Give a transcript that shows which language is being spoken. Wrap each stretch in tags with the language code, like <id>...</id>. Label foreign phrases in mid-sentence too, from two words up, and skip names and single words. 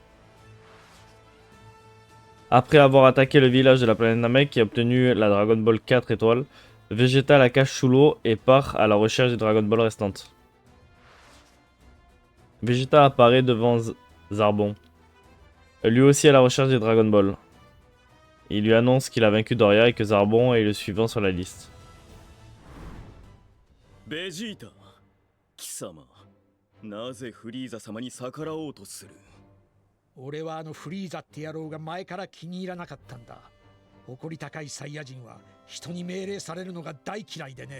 <fr>Après avoir attaqué le village de la planète Namek et obtenu la Dragon Ball 4 étoiles, Vegeta la cache sous l'eau et part à la recherche des Dragon Ball restantes. Vegeta apparaît devant Zarbon, lui aussi à la recherche des Dragon Ball. Il lui annonce qu'il a vaincu Doria et que Zarbon est le suivant sur la liste.</fr> <ja>Vegeta, 貴様、なぜフリーザ様に逆らおうとする？俺はフリーザって野郎が前から気に入らなかったんだ。誇り高いサイヤ人は人に命令されるのが大嫌いでね。</ja>